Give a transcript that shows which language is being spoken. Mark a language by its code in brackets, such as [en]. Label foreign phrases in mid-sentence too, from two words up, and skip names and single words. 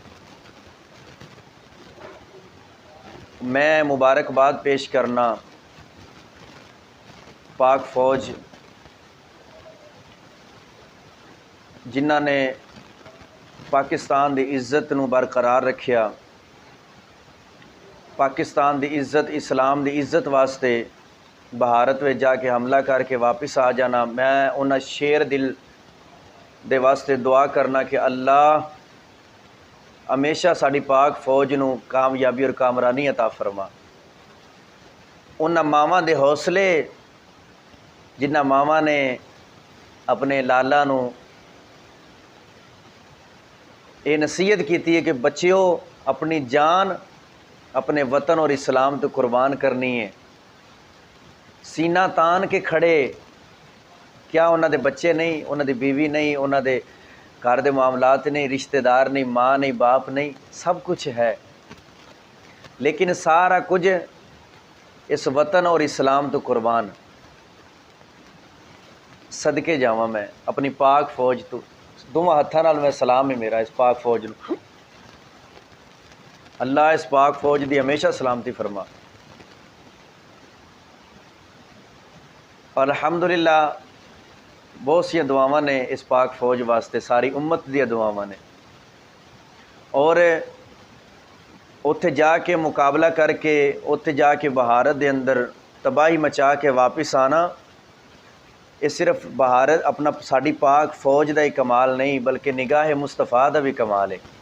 [pa] میں مبارکباد پیش کرنا پاک فوج جنہاں نے پاکستان دی عزت نو برقرار رکھیا، پاکستان دی عزت، اسلام دی عزت واسطے بھارت میں جا کے حملہ کر کے واپس آ جانا۔ میں انہاں شیر دل دے واسطے دعا کرنا کہ اللہ ہمیشہ ساڈی پاک فوج نو کامیابی اور کامرانی عطا فرما۔ انہاں ماواں دے حوصلے جنہاں ماواں نے اپنے لالا نو یہ نصیحت کیتی ہے کہ بچیو اپنی جان اپنے وطن اور اسلام تو قربان کرنی ہے، سینہ تان کے کھڑے، کیا انہاں دے بچے نہیں، انہاں دی بیوی نہیں، انہاں دے گھر دے معاملات نہیں، رشتہ دار نہیں، ماں نہیں، باپ نہیں، سب کچھ ہے، لیکن سارا کچھ اس وطن اور اسلام تو قربان۔ صدقے جاواں میں اپنی پاک فوج تو، دونوں ہتھاں نال میں سلام ہے میرا اس پاک فوج نو، اللہ اس پاک فوج دی ہمیشہ سلامتی فرما۔ الحمدللہ بہت سی دعاواں نے اس پاک فوج واسطے، ساری امت دی دعاواں نے، اور اتھے جا کے مقابلہ کر کے اتھے جا کے بھارت دے اندر تباہی مچا کے واپس آنا، یہ صرف بھارت اپنا ساڈی پاک فوج دا ہی کمال نہیں بلکہ نگاہ مصطفیٰ دا بھی کمال ہے۔